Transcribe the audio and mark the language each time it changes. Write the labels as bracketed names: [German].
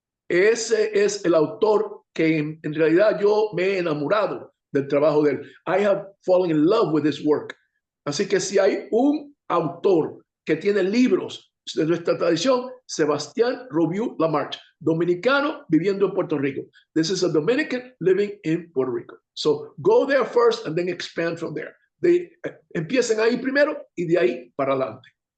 [Spanish] Ese es el autor que en realidad yo me he enamorado del trabajo de él. [English] I have fallen in love with his work. [Spanish] Así que si hay un autor que tiene libros de nuestra tradición, Sebastián Robiou Lamarche, dominicano viviendo en Puerto Rico. [English] This is a Dominican living in Puerto Rico. So go there first and then expand from there. [Spanish] Empiecen ahí primero y de ahí para adelante.